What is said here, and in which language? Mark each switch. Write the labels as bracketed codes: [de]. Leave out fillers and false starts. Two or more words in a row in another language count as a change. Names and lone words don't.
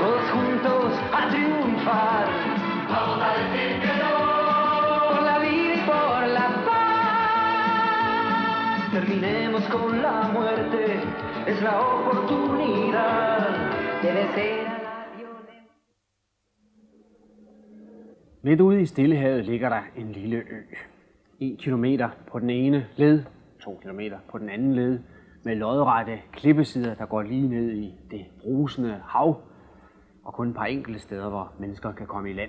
[es] todos juntos a triunfar. Vamos a decir que no. Por la vida y por la paz. Terminemos con la muerte, es la oportunidad. Debe ser a la violencia. [da] Midt ude i Stillehavet ligger der en lille ø. 1 kilometer på den ene led, 2 kilometer på den anden led, med lodrette klippesider, der går lige ned i det brusende hav, og kun et par enkelte steder, hvor mennesker kan komme i land.